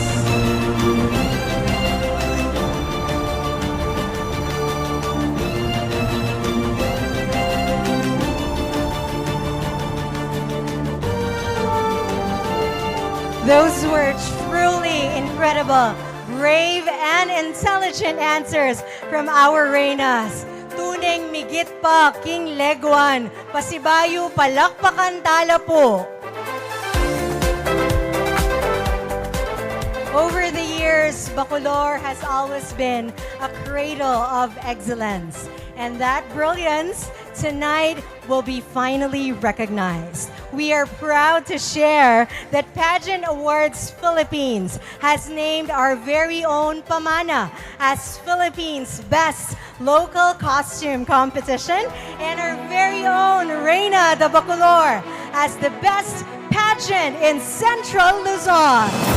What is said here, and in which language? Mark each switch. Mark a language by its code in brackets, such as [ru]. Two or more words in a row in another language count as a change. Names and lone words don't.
[en] Those were truly incredible, brave, and intelligent answers from our Reinas. [pam] Tuneng migit pa, King Leguan. Pasibayo, palakpakan tala po. [en] Over the years, Bacolor has always been a cradle of excellence. And that brilliance tonight will be finally recognized. We are proud to share that Pageant Awards Philippines has named our very own Pamana as Philippines' best local costume competition and our very own Reina De Bacolor as the best pageant in Central Luzon.